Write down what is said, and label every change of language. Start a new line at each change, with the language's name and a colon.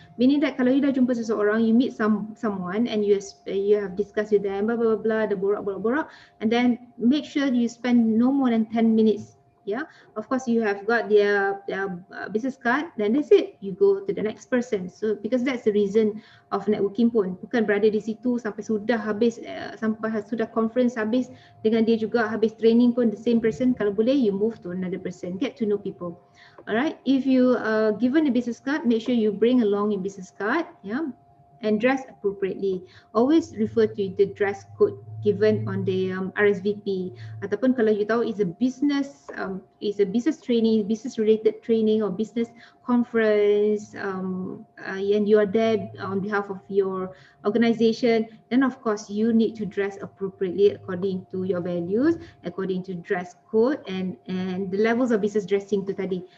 English: Meaning that
Malay: kalau you dah jumpa seseorang,
English: you meet someone and you have discussed with them, blah blah blah, the borak, and then make sure you spend no more than 10 minutes. Yeah, of course you have got their business card, then that's it. You go to the next person. So because that's the reason of networking pun.
Malay: Bukan berada di situ sampai sudah habis, sampai sudah conference habis dengan dia juga, habis training pun
English: the same person. Kalau boleh you move to another person. Get to know people. Alright, if you given a business card, make sure you bring along your business card. Yeah. And dress appropriately. Always refer to the dress code given on the RSVP.
Malay: Ataupun kalau you tahu
English: it's a business training, business related training or business conference, and you are there on behalf of your organization, then of course you need to dress appropriately according to your values, according to dress code and the levels of business dressing tu tadi.